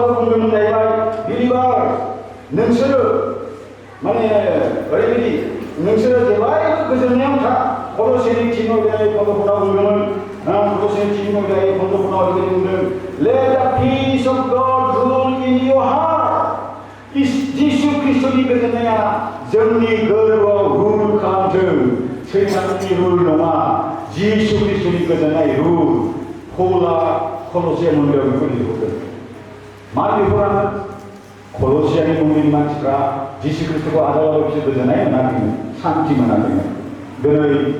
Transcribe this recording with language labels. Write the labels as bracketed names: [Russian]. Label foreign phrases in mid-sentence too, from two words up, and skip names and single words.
[Bodo] बुंदोंमोन जाहैबाय बिलिभार नोंसोरो माने ओरैबायदि नोंसोरो जेब्लायबो गोजोननायाव था कल'सेनि थिन'दाय फन्द'फोराव बुंदोंमोन कल'सेनि थिन'दाय फन्द'फोराव ओरैबायदि बुंदों [English] let the peace of God rule in your heart [Bodo] जिसु ख्रीष्टनि गोजोननाया जोंनि गोरबोआव रुल खालामथों सैताननि रुल नङा जिसु ख्रीष्टनि गोजोननाय रुल पौला कल'सिया मन्दिराव बेखौ लिरहरदों मा लिरहरामोन कल'सियानि मन्दिरनि मानसिफ्रा जिसु ख्रीष्टखौ आजावबाबो बिसोर गोजोननाय मोनाखैमोन सान्थि मोनाखैमोन दिनै